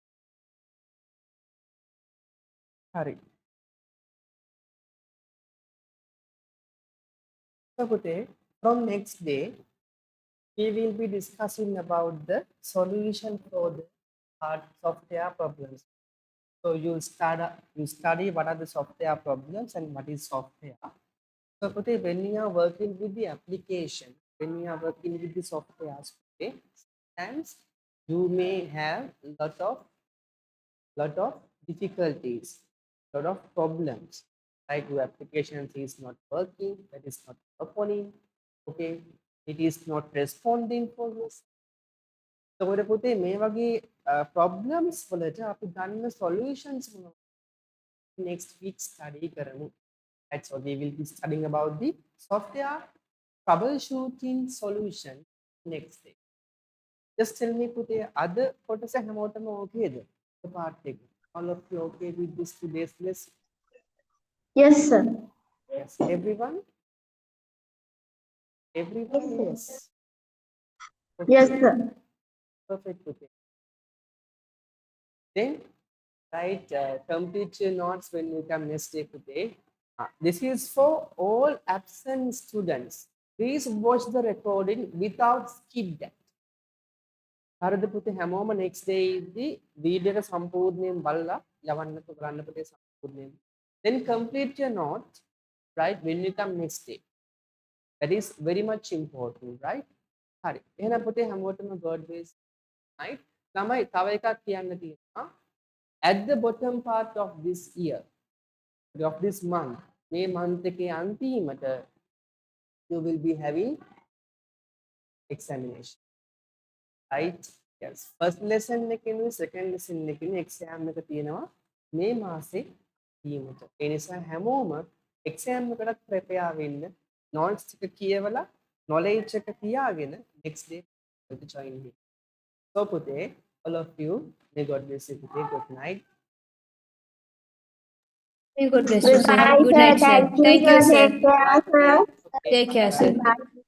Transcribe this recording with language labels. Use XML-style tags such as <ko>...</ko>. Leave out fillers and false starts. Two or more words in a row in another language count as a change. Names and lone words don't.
<si>හරි. So පුතේ,</si> <en>from next day we will be discussing about the solution for the hard software problems. So you study what are the software problems and what is software. So Pute, when you are working with the application, when you are working with the software, okay, sometimes you may have lot of difficulties, lot of problems. Like your application is not working, that is not opening, okay, it is not responding for this.</en> <si>එතකොට පුතේ මේ වගේ problems වලට අපි ගන්න solutions</si> <en>next week</en> <si>study කරමු.</si> <en>That's what we will be studying about the software troubleshooting solution next day. Just tell me</en> <si>පුතේ අද කොටස හැමෝටම ඕකේද?</si> <en>The part එක. All of you okay with this today's lesson? Yes, sir. Yes, everyone? Everyone, yes. Okay. Yes, sir. Perfect, Pute. Then right, complete your notes when you come next day today. This is for all absent students. Please watch the recording without skip that.</en> <si>හරිද පුතේ හැමෝම</si> <en>next day</en> <si>ඉදි වීඩියෝ එක සම්පූර්ණයෙන් බලලා යවන්නත් කරන්න පුතේ සම්පූර්ණයෙන්.</si> <en>Then complete your note right when you come next day. That is very much important, right?</en> <si>හරි. එහෙනම් පුතේ හැමෝටම</si> <en>God bless.</en> <si>Right? ළමයි තව එකක් කියන්න තියෙනවා.</si> <en>At the bottom part of this year, of this month, May month</en> <si>එකේ අන්තිමට</si> <en>you will be having examination, right?</en> <si>Yes,</si> <en>first lesson</en> <si>එකේ</si> <en>second lesson</en> <si>එකේ exam එක තියෙනවා මේ මාසේ අන්තිමට. ඒ නිසා හැමෝම exam එකකට prepare වෙන්න, notes එක කියවලා knowledge එක තියාගෙන</si> <en>next day to join me. So පුතේ, all of you, may God bless you today. Good night. May God bless you, sir. Good Bye, night, sir. sir. Thank you, Thank you, sir. sir. Take care, sir. Okay, Take care, sir. bye.</en>